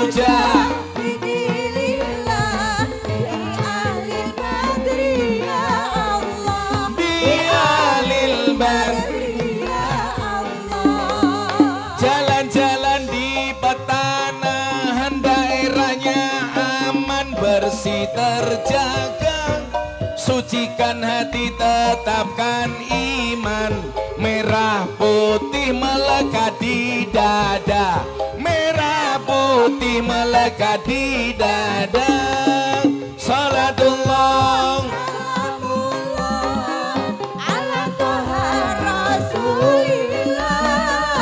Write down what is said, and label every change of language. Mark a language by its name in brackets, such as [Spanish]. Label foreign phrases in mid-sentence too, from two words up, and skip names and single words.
[Arabic] مجاهدي لله بأهل البدر يا الله، بأهل البدر يا الله. [Indonesian] Jalan-jalan di petanahan, daerahnya aman bersih terjaga. Sucikan hati, tetapkan iman. Merah putih melekat di dada, merah putih melekat di dada. [Arabic] صلاة الله سلام الله على طه رسول الله.